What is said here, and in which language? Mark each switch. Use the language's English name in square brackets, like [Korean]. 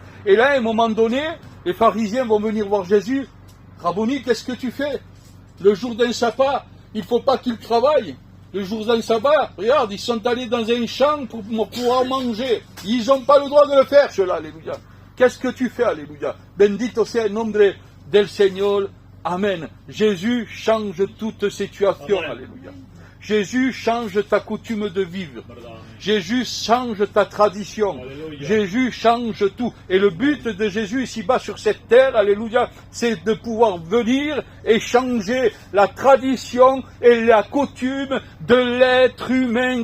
[French] Et là, à un moment donné, les pharisiens vont venir voir Jésus. Rabboni, qu'est-ce que tu fais? Le jour d'un sabbat, il ne faut pas qu'ils travaillent. Le jour d'un sabbat, regarde, ils sont allés dans un champ pour pouvoir manger. Ils n'ont pas le droit de le faire, cela, alléluia. Qu'est-ce que tu fais, alléluia? [Spanish] Bendito sea el nombre del Señor. [French] Amen. Jésus change toute situation, alléluia. Jésus change ta coutume de vivre. Jésus change ta tradition. Alléluia. Jésus change tout. Et le but de Jésus ici-bas sur cette terre, alléluia, c'est de pouvoir venir et changer la tradition et la coutume de l'être humain.